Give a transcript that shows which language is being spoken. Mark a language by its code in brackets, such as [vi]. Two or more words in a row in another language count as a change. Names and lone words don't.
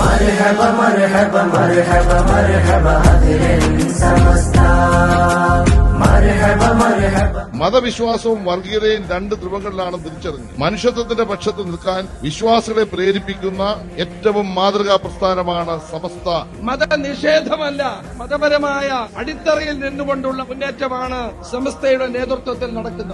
[ar] مرحبا مرحبا مرحبا مرحبا أهل سمستا مرحبا مرحبا. [ml] മതവിശ്വാസവും വർഗീയതയും രണ്ട് ധ്രുവങ്ങളിലാണ് തിരിച്ചറിഞ്ഞ് മനുഷ്യത്വത്തിന്റെ പക്ഷത്ത് നിൽക്കാൻ വിശ്വാസികളെ പ്രേരിപ്പിക്കുന്ന ഏറ്റവും മാതൃകാ പ്രസ്ഥാനമാണ് സമസ്ത. മതനിഷേധമല്ല, മതപരമായ അടിത്തറയിൽ നിന്നുകൊണ്ടുള്ള മുന്നേറ്റമാണ് സമസ്തയുടെ നേതൃത്വത്തിൽ നടക്കുന്നത്.